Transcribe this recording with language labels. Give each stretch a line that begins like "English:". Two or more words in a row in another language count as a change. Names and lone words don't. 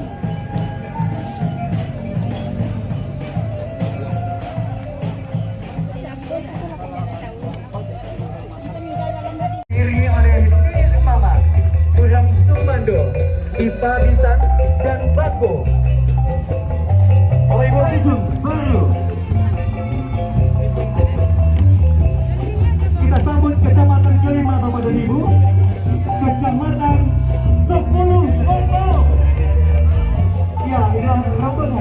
Indonesian: Diri oleh Nil Mama, Tulang Sumando, Ipa Bisan dan Bako. Oleh Tanjung Baru. Kita sambut Kecamatan kelima Bapak dan Ibu. Kecamatan 10 Koto. Ya, inilah rombongan.